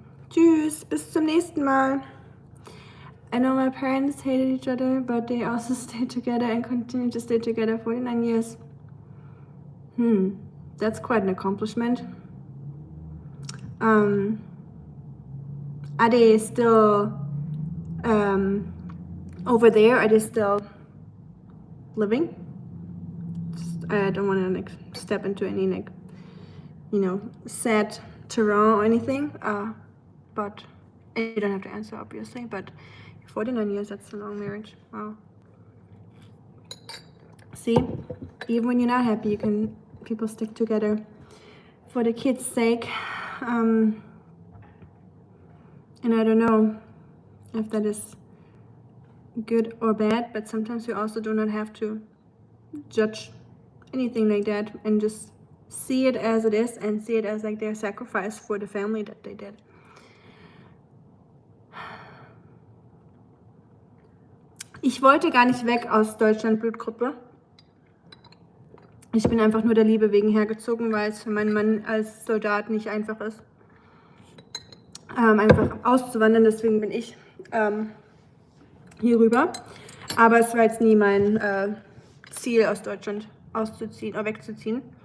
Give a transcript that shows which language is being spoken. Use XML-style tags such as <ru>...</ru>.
<de>Tschüss, bis zum nächsten Mal.</de> <en>I know my parents hated each other, but they also stayed together and continue to stay together 49 years. That's quite an accomplishment. Are they still over there? Are they still living? I don't want to like step into any like, you know, sad terrain or anything. But you don't have to answer obviously. But 49 years, that's a long marriage. Wow. See, even when you're not happy, people stick together for the kids' sake. And I don't know if that is good or bad, but sometimes you also do not have to judge anything like that and just see it as it is and see it as like their sacrifice for the family that they did.</en> <de>Ich wollte gar nicht weg aus Deutschland, Blutgruppe. Ich bin einfach nur der Liebe wegen hergezogen, weil es für meinen Mann als Soldat nicht einfach ist, einfach auszuwandern. Deswegen bin ich hier rüber. Aber es war jetzt nie mein Ziel, aus Deutschland auszuziehen oder wegzuziehen.</de>